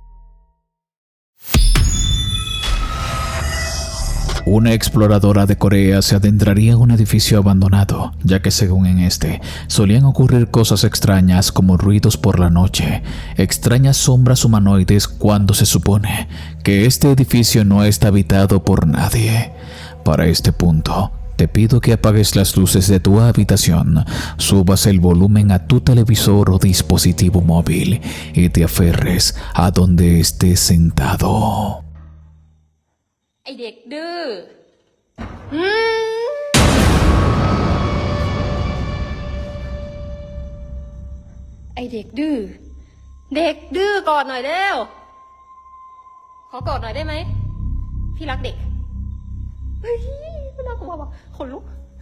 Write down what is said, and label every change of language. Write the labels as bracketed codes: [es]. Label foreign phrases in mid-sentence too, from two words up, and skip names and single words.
[es] Una exploradora de Corea se adentraría a un edificio abandonado, ya que según en este, solían ocurrir cosas extrañas como ruidos por la noche, extrañas sombras humanoides cuando se supone que este edificio no está habitado por nadie. Para este punto, te pido que apagues las luces de tu habitación, subas el volumen a tu televisor o dispositivo móvil y te aferres a donde estés sentado. [th] ไอเด็กดื้อไอเด็กดื้อ เด็กดื้อกอดหน่อยเร็ว ขอกอดหน่อยได้ไหม พี่รักเด็ก เฮ้ยน่ากลัวว่ะขนลุก